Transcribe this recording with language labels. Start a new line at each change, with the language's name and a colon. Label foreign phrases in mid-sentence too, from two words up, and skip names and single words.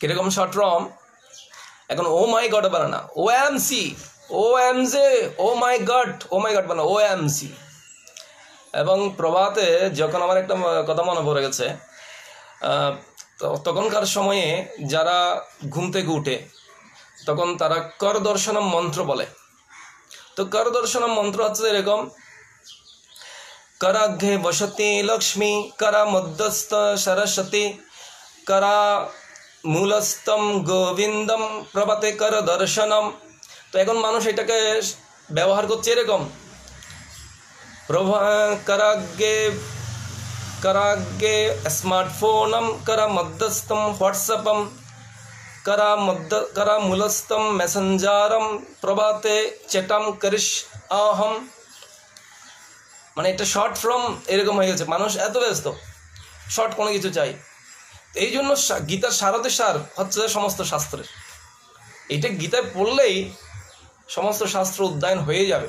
Bangla: কিরকম
English: short form,
Bangla: এখন
English: oh my god
Bangla: বানা না, ও এম সি, ও এম জে,
English: oh my god
Bangla: বানা, ও এম সি। এবং প্রভাতে যখন আমার একটা কথা মনে পড়ে গেছে, তখনকার সময়ে যারা ঘুম থেকে উঠে তখন তারা
Sanskrit: কর দর্শনম
Bangla: মন্ত্র বলে। তো
Sanskrit: কর দর্শনম
Bangla: মন্ত্র হচ্ছে এরকম:
Sanskrit: कराग्रे वसति लक्ष्मी, करा मध्यस्थ सरस्वती, करा मूलस्तम गोविंदम प्रभाते कर दर्शनम।
Bangla: তো এখন মানুষ এটাকে ব্যবহার করছে এরকম:
Sanskrit: कराग्रे स्मार्टफोनम, करा मध्यस्थम व्हाट्सएपम, करा मूलस्तम मेसेंजरम, प्रभाते चैटम करिश आहम।
Bangla: মানে একটা
English: short form
Bangla: এরকম হয়ে গেছে, মানুষ এত ব্যস্ত, শর্ট কোনো কিছু চাই। এই জন্য গীতার সারতে সার হচ্ছে সমস্ত শাস্ত্রের। এইটা গীতায় পড়লেই সমস্ত শাস্ত্র অধ্যয়ন হয়ে যাবে।